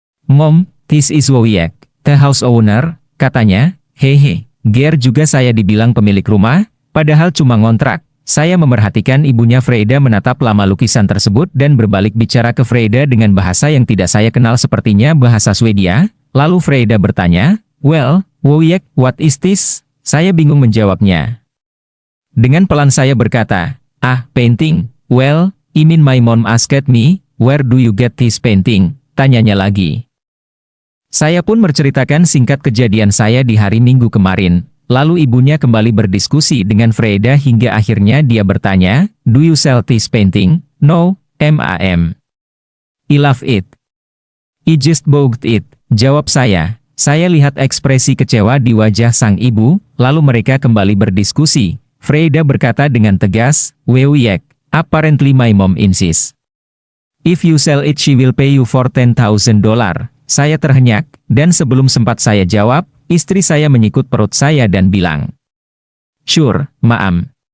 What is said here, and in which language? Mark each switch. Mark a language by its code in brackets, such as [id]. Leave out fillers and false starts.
[en] Mom, this is Wowiek, the house owner," [id] katanya. "Hehe, Ger juga saya," dibilang pemilik rumah, padahal cuma ngontrak. Saya memerhatikan ibunya Freda menatap lama lukisan tersebut dan berbalik bicara ke Freda dengan bahasa yang tidak saya kenal, sepertinya bahasa Swedia. Lalu Freda bertanya, [en] "Well, Wowiek, what is this?" [id] Saya bingung menjawabnya. Dengan pelan saya berkata, [en] "Ah, painting. Well, I mean my mom asked me, where do you get this painting?" [id] Tanyanya lagi. Saya pun menceritakan singkat kejadian saya di hari Minggu kemarin. Lalu ibunya kembali berdiskusi dengan Freda hingga akhirnya dia bertanya, [en] "Do you sell this painting?" "No, ma'am. I love it. I just bought it," [id] jawab saya. Saya lihat ekspresi kecewa di wajah sang ibu, lalu mereka kembali berdiskusi. Freda berkata dengan tegas, [en] "Well, yeah, apparently my mom insists. If you sell it she will pay you for $10,000. [id] Saya terhenyak, dan sebelum sempat saya jawab, istri saya menyikut perut saya dan bilang, [en] "Sure, ma'am.